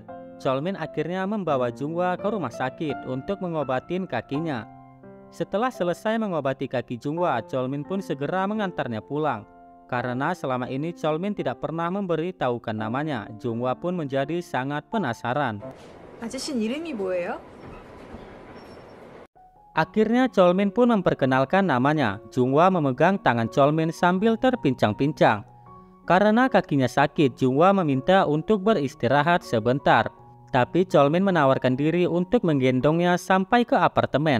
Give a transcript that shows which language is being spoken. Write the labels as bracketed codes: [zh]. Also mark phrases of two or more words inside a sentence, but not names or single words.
[id] Cholmin akhirnya membawa Junghwa ke rumah sakit untuk mengobatin kakinya. Setelah selesai mengobati kaki Junghwa, Cholmin pun segera mengantarnya pulang. Karena selama ini Cholmin tidak pernah memberitahukan namanya, Junghwa pun menjadi sangat penasaran. [ko] 아저씨는 이름이 뭐예요? [id] Akhirnya Cholmin pun memperkenalkan namanya. Junghwa memegang tangan Cholmin sambil terpincang-pincang. Karena kakinya sakit, Junghwa meminta untuk beristirahat sebentar. Tapi Cholmin menawarkan diri untuk menggendongnya sampai ke apartemen.